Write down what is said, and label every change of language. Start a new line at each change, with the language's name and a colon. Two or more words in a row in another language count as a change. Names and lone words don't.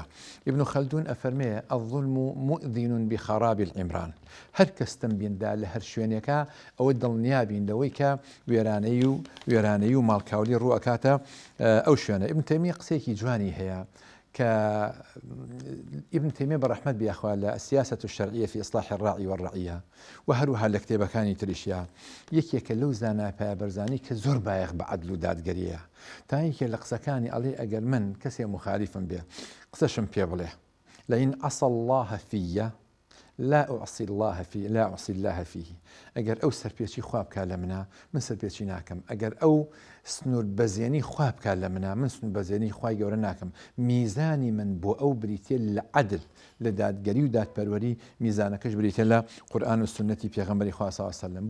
Central Kurdish: ابن خەلدون ئەفەرمێ
Arabic: الظلم مؤذن بخراب العمران،
Central Kurdish: هەر کەس تەنبیهدا لە هەر شوێنێکە ئەوە دڵنیابین لەوەی کە وێرانەی و ماڵکاولی ڕوو ئەکاتە ئەو شوێنە. ابن تەیمیە قسەیەکی جوانی هەیە کە ابن تەیمیە بەڕەحمەت بێخوا لە
Arabic: السیاسة الشرعية في إصلاح الراعي والرعية
Central Kurdish: و هەروەها لە کتێبەکانی تریشیە یەکێکە لەو زانای پایەبەرزانی کە زۆر بایەخ بە عەدل و دادگەریە، تا اینکە لە قسەکانی ئەڵێ ئەگەر من کەسێ مخالیفم بێ قسەشم پێ بڵێ
Arabic: لئن عصى الله في لا أعصي الله فيه،
Central Kurdish: ئەگەر ئەو سەرپێچی خواب بکات لە منە من سەرپێچی ناکەم، ئەگەر ئەو سنوور بەزێنی خواب بکات لە منە من سنوور بەزێنی خوای گەورە ناکەم، میزانی من بۆ ئەو بریتێ لە عەدل، لە دادگەری و دادپەروەری، میزانەکەش بریتێ لە قورئان و سنەتی پێغەمبەری خوا
Arabic: صلی الله علیه وسلم.